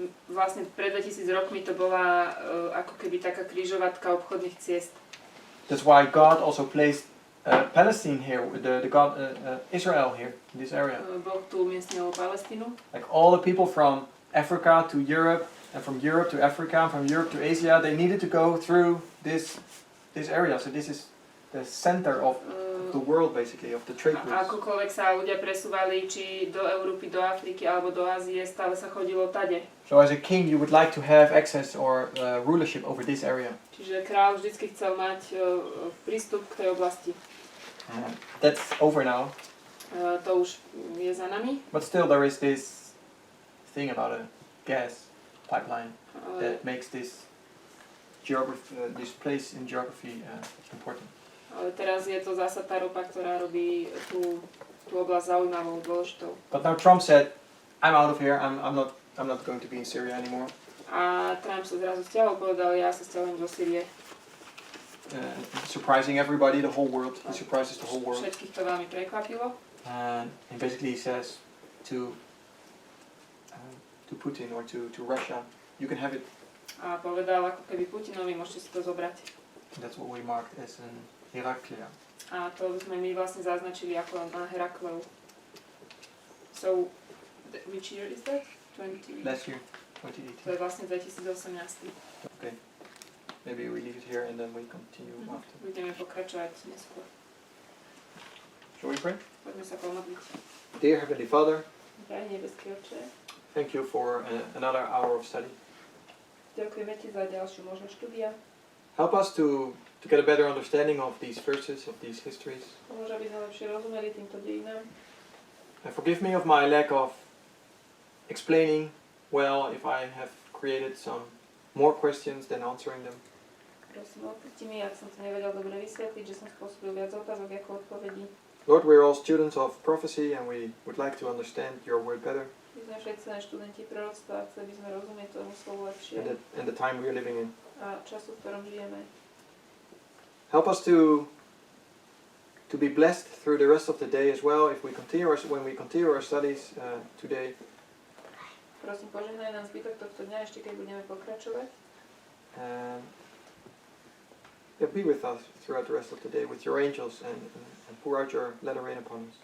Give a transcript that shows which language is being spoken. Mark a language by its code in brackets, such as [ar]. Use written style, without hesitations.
[sk] Vlastne pred 2000 rokmi to bola ako keby taká križovatka obchodných ciest. [en] That's why God also placed Palestine here, the God Israel here in this area. [sk] Boh tu umiestnil Palestínu. [en] Like all the people from Africa to Europe, and from Europe to Africa, and from Europe to Asia, they needed to go through this area. So this is the center of the world, basically, of the trade routes. [sk] Akokoľvek sa ľudia presúvali, či do Európy, do Afriky alebo do Ázie, stále sa chodilo tade. [en] So as a king, you would like to have access or rulership over this area. [sk] Čiže kráľ vždycky chcel mať prístup k tej oblasti. [en] That's over now. [sk] To už je za nami. [en] But still, there is this thing about a gas pipeline [sk] Ale [en] that makes this geography, this place in geography important. [sk] teraz je to zasa tá ropa, ktorá robí tú oblasť zaujímavou, dôležitou. [en] But now Trump said, "I'm out of here. I'm not going to be in Syria anymore." [sk] A Trump sa zrazu stiahol, povedal, ja sa stiahujem do Syrie. [en] Surprising everybody, the whole world. He surprises the whole world. [sk] Všetkých to veľmi prekvapilo. [en] And basically he says to Putin or to Russia, you can have it. [sk] A povedal ako keby Putinovi, môžete si to zobrať. [en] That's what we marked as an Heraklia. [sk] A to sme my vlastne zaznačili ako na Herakleu. [en] So, which year is that? Last year, [sk] To [en] 2018. [sk] je vlastne 2018. [en] Okay. Maybe we leave it here and then we continue after. [sk] Budeme pokračovať neskôr. [en] Shall we pray? [sk] Poďme sa pomodliť. [en] Dear Heavenly Father, [sk] Drahý nebeský Otče, [en] thank you for another hour of study. [sk] ďakujeme Ti za ďalšiu možnosť štúdia. [en] Help us to get a better understanding of these verses, of these histories. [sk] Pomôž, aby sme lepšie rozumeli týmto dejinám. [en] And forgive me of my lack of explaining well if I have created some more questions than answering them. [sk] Prosím, odpusti mi, ak som to nevedel dobre vysvetliť, že som spôsobil viac otázok ako odpovedí. [en] Lord, we're all students of prophecy and we would like to understand your word better [sk] My sme všetci len študenti proroctva a chceli by sme rozumieť tomu slovu lepšie [en] and the time we're living in. [sk] a času, v ktorom žijeme. [en] Help us to be blessed through the rest of the day as well if we continue when we continue our studies today. [sk] Prosím, požehnaj nám zbytok tohto dňa, ešte keď budeme pokračovať. [en] Be with us throughout the rest of the day with your angels and pour out your latter rain upon us.